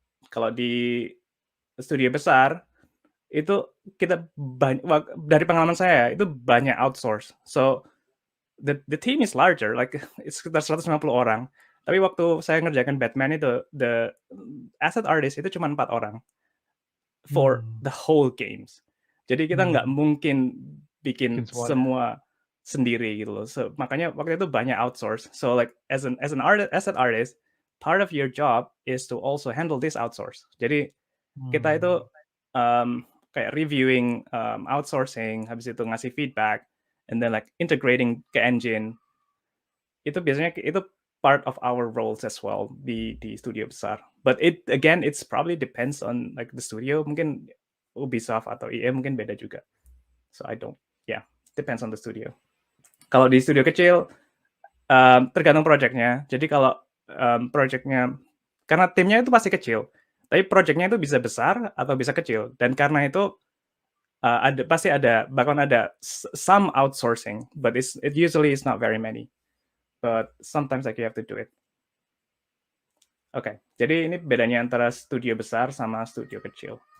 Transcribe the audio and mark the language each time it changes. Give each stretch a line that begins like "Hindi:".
Indonesian: Kalau di studio besar itu kita dari pengalaman saya itu banyak outsource.
English: So the team is larger, like it's
Indonesian: sekitar 150 orang. Tapi waktu saya ngerjakan Batman itu, the asset artist itu cuma 4 orang
English: for the whole games.
Indonesian: Jadi kita nggak mungkin bikin semua sendiri gitu loh. So makanya waktu itu banyak outsource.
English: So like as an asset artist, part of your job is to also handle this outsource.
Indonesian: Jadi kita itu kayak reviewing outsourcing, habis itu ngasih feedback,
English: and then like integrating
Indonesian: ke engine. Itu biasanya itu
English: part of our roles as well
Indonesian: di studio besar.
English: But it's probably depends on like the studio.
Indonesian: Mungkin Ubisoft atau EA mungkin beda juga.
English: So depends on the studio.
Indonesian: Kalau di studio kecil tergantung projectnya. Jadi kalau projectnya, karena timnya itu pasti kecil, tapi projectnya itu bisa besar atau bisa kecil. Dan karena itu pasti ada, bahkan ada
English: some outsourcing, but it usually is not very many. But sometimes like you have to do it.
Indonesian: Oke, jadi ini bedanya antara studio besar sama studio kecil.